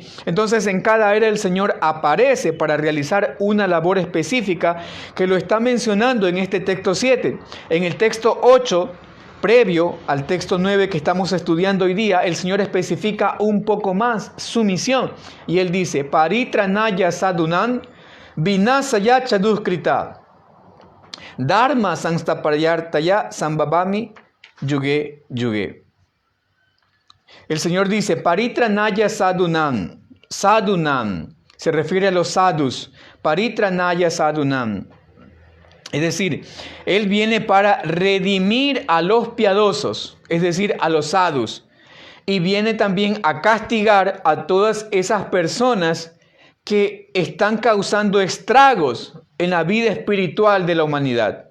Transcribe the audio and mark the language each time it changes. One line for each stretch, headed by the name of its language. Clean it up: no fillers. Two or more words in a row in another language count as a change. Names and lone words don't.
Spanish: Entonces, en cada era el Señor aparece para realizar una labor específica que lo está mencionando en este texto 7. En el texto 8, previo al texto 9 que estamos estudiando hoy día, el Señor especifica un poco más su misión. Y Él dice,
Sanskrit: परित्राणाय साधूनां विनाशाय च दुष्कृताम् धर्म संस्थापनार्थाय सम्भवामि युगे युगे.
Spanish: El Señor dice,
Sanskrit: परित्राणाय साधूनाम्.
Spanish: Sadhunan se refiere a los sadhus.
Sanskrit: परित्राणाय साधूनाम्.
Spanish: Es decir, Él viene para redimir a los piadosos, es decir, a los sadhus. Y viene también a castigar a todas esas personas que están causando estragos en la vida espiritual de la humanidad.